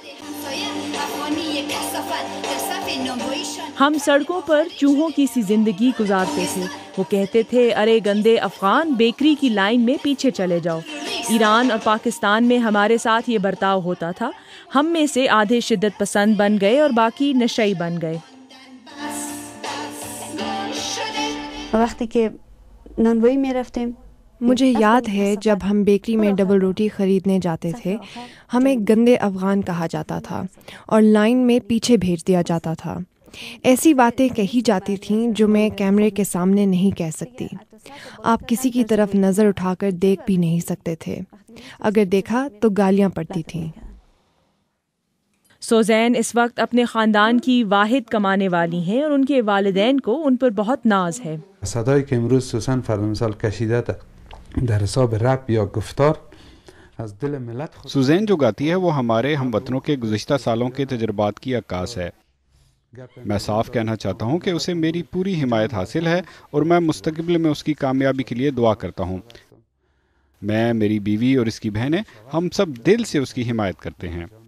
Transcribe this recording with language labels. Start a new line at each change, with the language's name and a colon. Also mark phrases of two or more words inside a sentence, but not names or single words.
Urdu: ہم سڑکوں پر چوہوں کی سی زندگی گزارتے تھے، وہ کہتے تھے ارے گندے افغان بیکری کی لائن میں پیچھے چلے جاؤ۔ ایران اور پاکستان میں ہمارے ساتھ یہ برتاؤ ہوتا تھا، ہم میں سے آدھے شدت پسند بن گئے اور باقی نشئی بن گئے۔
Persian: وقتی کہ نانوایی می رفتیم،
Urdu: مجھے یاد ہے جب ہم بیکری میں ڈبل روٹی خریدنے جاتے تھے، ہمیں گندے افغان کہا جاتا تھا اور لائن میں پیچھے بھیج دیا جاتا تھا۔ ایسی باتیں کہی جاتی تھیں جو میں کیمرے کے سامنے نہیں کہہ سکتی۔ آپ کسی کی طرف نظر اٹھا کر دیکھ بھی نہیں سکتے تھے، اگر دیکھا تو گالیاں پڑتی تھیں۔ سوزین اس وقت اپنے خاندان کی واحد کمانے والی ہیں اور ان کے والدین کو ان پر بہت ناز ہے۔
Persian: صدایی که امروز سوزن فرامثال کشیده در حساب رپ یا گفتار از دل ملت
Urdu: سوزین جو گاتی ہے وہ ہمارے ہم وطنوں کے گزشتہ سالوں کے تجربات کی عکاس ہے۔ میں صاف کہنا چاہتا ہوں کہ اسے میری پوری حمایت حاصل ہے اور میں مستقبل میں اس کی کامیابی کے لیے دعا کرتا ہوں۔ میں، میری بیوی اور اس کی بہنیں، ہم سب دل سے اس کی حمایت کرتے ہیں۔